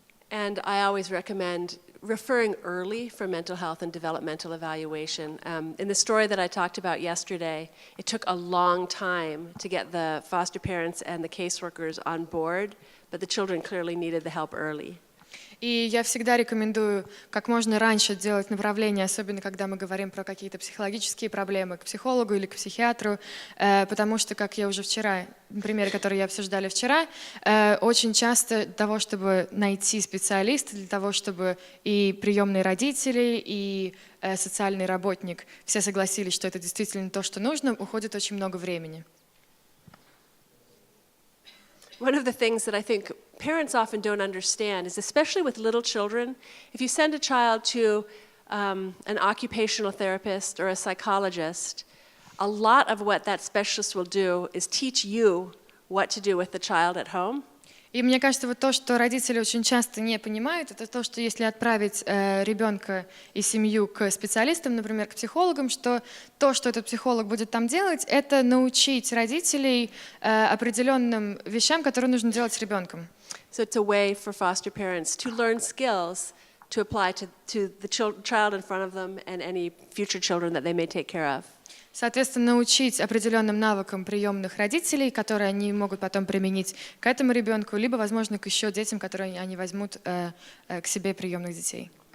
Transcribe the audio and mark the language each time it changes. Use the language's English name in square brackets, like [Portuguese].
[English] And I always recommend referring early for mental health and developmental evaluation. In the story that I talked about yesterday, it took a long time to get the foster parents and the caseworkers on board, but the children clearly needed the help early. [Russian] И я всегда рекомендую как можно раньше делать направление, особенно когда мы говорим про какие-то психологические проблемы, к психологу или к психиатру, потому что, как я уже вчера, примеры, которые я обсуждали вчера, очень часто для того, чтобы найти специалиста, для того, чтобы и приемные родители, и социальный работник все согласились, что это действительно то, что нужно, уходит очень много времени. [English] One of the things that I think parents often don't understand is, especially with little children, if you send a child to an occupational therapist or a psychologist, a lot of what that specialist will do is teach you what to do with the child at home. [Russian] И мне кажется, вот то, что родители очень часто не понимают, это то, что если отправить ребенка и семью к специалистам, например, к психологам, что то, что этот психолог будет там делать, это научить родителей определенным вещам, которые нужно делать с ребенком. [English] So it's a way for foster parents to learn skills to apply to the child in front of them and any future children that they may take care of. [Russian] Соответственно, научить определенным навыкам приемных родителей, которые они могут потом применить к этому ребенку, либо, возможно, к еще детям, которые они возьмут к себе приемных детей.